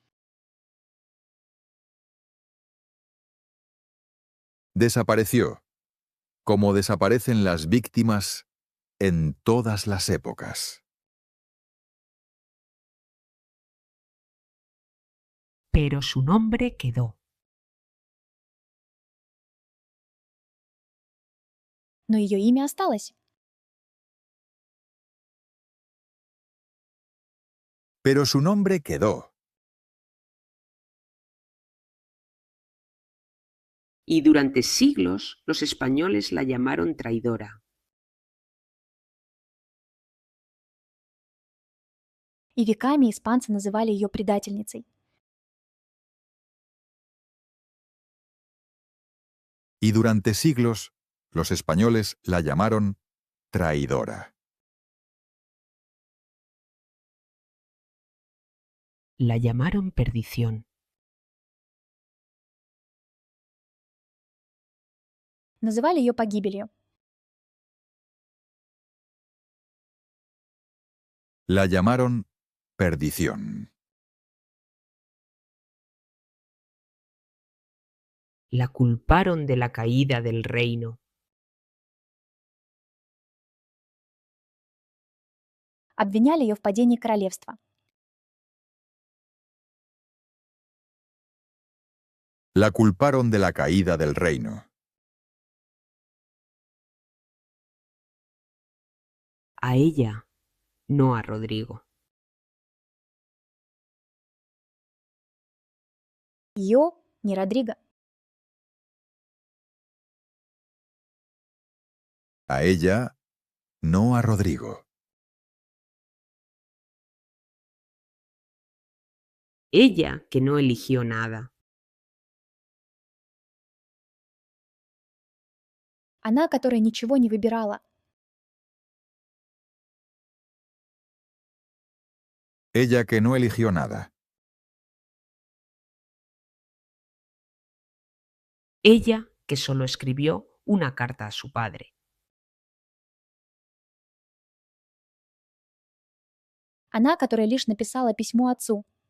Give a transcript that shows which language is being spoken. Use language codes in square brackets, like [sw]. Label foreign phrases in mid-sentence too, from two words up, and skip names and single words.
[es] Desapareció, como desaparecen las víctimas en todas las épocas. Pero su nombre quedó. [ru] Но ее имя осталось. [es] Pero su nombre quedó. Y durante siglos los españoles la llamaron traidora. [ru] И веками испанцы называли ее предательницей. [es] Y durante siglos, los españoles la llamaron traidora. La llamaron perdición. [ru] Называли ее погибелью. [es] La llamaron perdición. La culparon de la caída del reino. [ru] Обвиняли ее в падении королевства. [es] La culparon de la caída del reino. A ella, no a Rodrigo. [ru] Ее, не Родриго. [es] A ella, no a Rodrigo. Ella que no eligió nada. [ru] Она, которая ничего не выбирала. [es] Ella que no eligió nada. Ella que solo escribió una carta a su padre. [ru] Она, которая лишь написала письмо отцу.